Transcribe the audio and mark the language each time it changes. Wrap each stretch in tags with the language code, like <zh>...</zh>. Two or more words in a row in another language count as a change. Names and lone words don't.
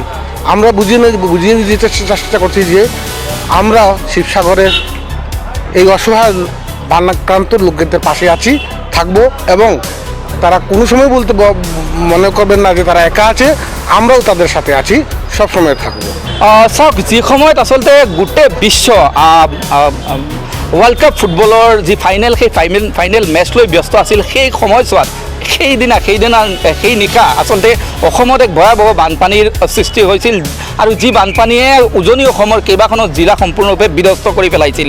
<bn>আমরা বুঝিয়ে দিতে চেষ্টা করছি যে আমরা শিবসাগরের এই অসহায় বান আক্রান্ত লোকদের পাশে আছি, থাকবো, এবং তারা কোনো সময় বলতে মনে করবেন না যে তারা একা আছে, আমরাও তাদের সাথে আছি, সবসময় থাকবো।</bn> <as>চাওক, যি সময়ত আচলতে গোটেই বিশ্ব</as> <en>world cup</en> <as>ফুটবলৰ যি ফাইনেল, সেই</as> <en>final match</en> <as>লৈ ব্যস্ত আছিল, সেই সময়ছোৱাত সেই নিশা আচলতে অসমত এক ভয়াৱহ বানপানীৰ সৃষ্টি হৈছিল, আৰু যি বানপানীয়ে উজনি অসমৰ কেইবাখনো জিলা সম্পূৰ্ণৰূপে বিধ্বস্ত কৰি পেলাইছিল।</as>